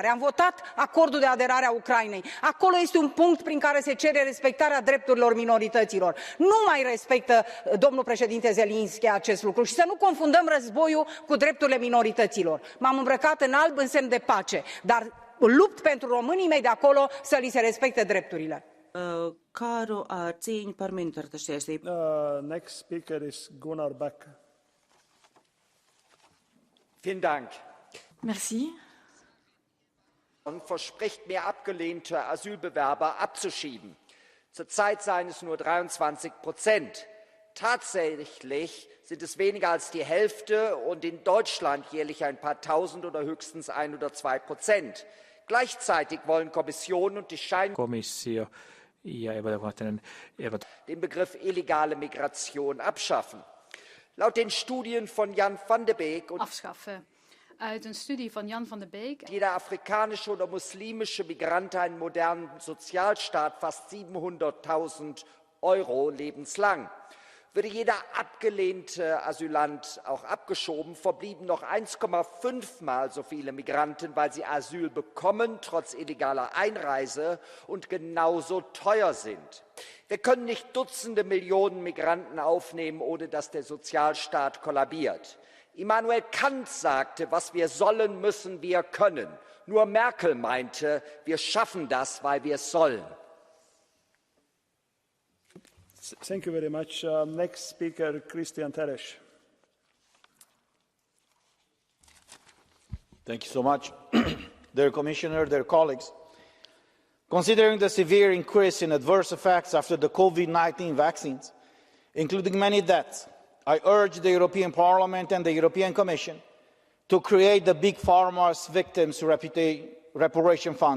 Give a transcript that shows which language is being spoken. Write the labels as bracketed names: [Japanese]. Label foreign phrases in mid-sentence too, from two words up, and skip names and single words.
[Romanian] Am votat acordul de aderare a Ucrainei. Acolo este un punct prin care se cere respectarea drepturilor minorităților. Nu mai respectă domnul președinte Zelinski acest lucru și să nu confundăm războiul cu drepturile minorităților. M-am îmbrăcat în alb în semn de pace, dar lupt pentru românii mei de acolo să li se respecte drepturile. [English] Next speaker is Gunnar Beck. [German] Vielen Dank. [French] Merci. [German] Verspricht mehr abgelehnte Asylbewerber abzuschieben. Zurzeit seien es nur 23%. Tatsächlich sind es weniger als die Hälfte und in Deutschland jährlich ein paar Tausend oder höchstens 1 oder 2%. Gleichzeitig wollen Kommission und die Komissio ja den Begriff illegale Migration abschaffen. Laut den Studien von Jan van de Beek und [Dutch] Uit een studie van Jan van de Beek. [German] Jeder afrikanische oder muslimische Migrant einen modernen Sozialstaat fast 700.000 Euro lebenslang. Würde jeder abgelehnte Asylant auch abgeschoben, verblieben noch 1,5 Mal so viele Migranten, weil sie Asyl bekommen, trotz illegaler Einreise und genauso teuer sind. Wir können nicht Dutzende Millionen Migranten aufnehmen, ohne dass der Sozialstaat kollabiert. Immanuel Kant sagte, was wir sollen, müssen wir können. Nur Merkel meinte, wir schaffen das, weil wir es sollen. [English] Thank you very much. Next speaker, Christian Teres. Thank you so much. Dear Commissioner, dear colleagues, considering the severe increase in adverse effects after the COVID-19 vaccines, including many deaths, I urge the European Parliament and the European Commission to create the Big Pharma's Victims Reparation Fund.